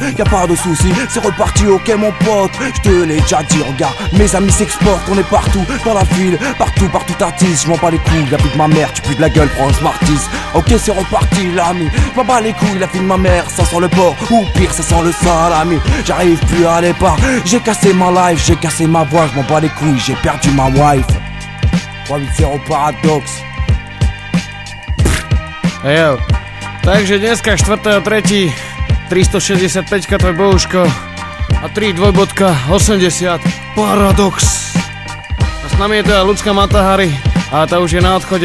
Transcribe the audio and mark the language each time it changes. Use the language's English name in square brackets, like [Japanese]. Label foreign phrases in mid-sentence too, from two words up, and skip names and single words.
[French] Y'a pas de soucis, c'est reparti, ok mon pote. J'te l'ai déjà dit, regarde, mes amis s'exportent, on est partout, dans la ville, partout t'artises. J'm'en bats les couilles, la vie de ma mère, tu pues de la gueule, prends un Smarties. Ok c'est reparti l'ami, m'en bats les couilles, la vie de ma mère, ça sent le porc, ou pire ça sent le salami. J'arrive plus à aller pas, j'ai cassé ma life, j'ai cassé ma voix, j'm'en bats les couilles, j'ai perdu ma wife. 380 Paradox. [Slovak] Hejo, takže dneska 4.3. 365 tvoj Bohuško a 3.80 Paradox. A s nami je teda Ľudská Matahari a tá už je na odchode.